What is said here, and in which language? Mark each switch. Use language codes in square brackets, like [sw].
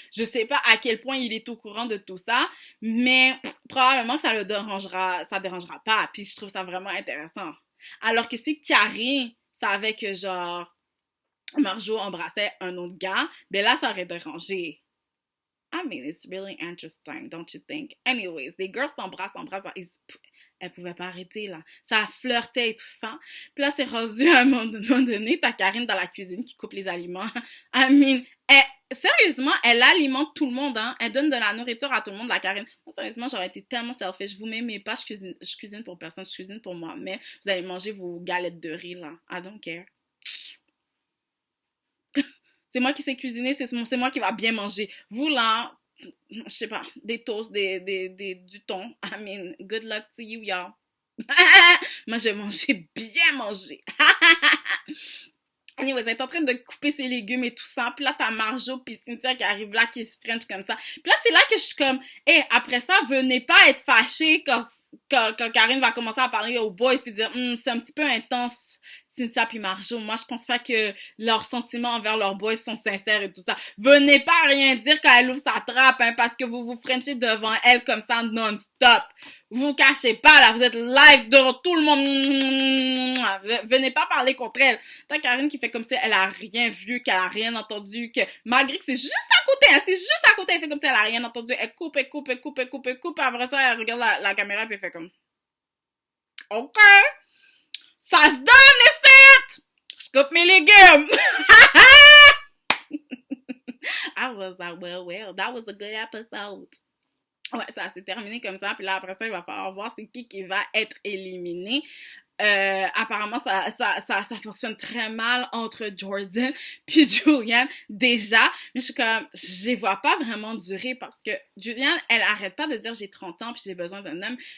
[fr] Je sais pas à quel point il est au courant de tout ça, mais probablement que ça dérangera pas. Puis je trouve ça vraiment intéressant. Alors que si Carrie savait que genre Marjo embrassait un autre gars, ben là ça aurait dérangé. [en] I mean, it's really interesting, don't you think? [fr] Anyways, les girls s'embrassent, elles pouvaient pas arrêter, là. Ça flirtait et tout ça. Puis là, c'est rendu à un moment donné, t'as Karine dans la cuisine qui coupe les aliments. [en] I mean, [fr] sérieusement, elle alimente tout le monde, hein. Elle donne de la nourriture à tout le monde, la Karine. Moi, sérieusement, j'aurais été tellement selfish. Vous m'aimez pas, je cuisine pour personne, je cuisine pour moi. Mais vous allez manger vos galettes de riz, là. [en] I don't care. [fr] C'est moi qui sais cuisiner, c'est moi qui va bien manger. Vous, là, je sais pas, des toasts, du thon. [en] I mean, good luck to you, y'all. [fr] Moi, je vais manger bien manger. Anyways, elle est en train de couper ses légumes et tout ça. Puis là, t'as Marjo puis Cynthia qui arrive là, qui se french comme ça. Puis là, c'est là que je suis comme, hey, après ça, venez pas être fâchés quand Karine va commencer à parler aux boys puis dire, c'est un petit peu intense. Cynthia puis Marjo, moi je pense pas que leurs sentiments envers leurs boys sont sincères et tout ça. Venez pas rien dire quand elle ouvre sa trappe, hein, parce que vous vous frenchez devant elle comme ça non-stop. Vous cachez pas, là, vous êtes live devant tout le monde. Venez pas parler contre elle. T'as Karine qui fait comme si elle a rien vu, qu'elle a rien entendu, que malgré que c'est juste à côté, hein, c'est juste à côté, elle fait comme si elle a rien entendu. Elle coupe, elle coupe, elle coupe, elle coupe, elle coupe. Après ça, elle regarde la caméra puis elle fait comme, OK, ça se donne, est-ce? Je coupe mes légumes. [en] I was like, well, that was a good episode. [fr] Ouais, ça s'est terminé comme ça. Puis là, après ça, il va falloir voir c'est qui va être éliminé. Apparemment, ça fonctionne très mal entre Jordan puis Julianne, déjà. Mais je suis comme, je les vois pas vraiment durer parce que Julianne, elle arrête pas de dire j'ai 30 ans puis j'ai besoin d'un homme.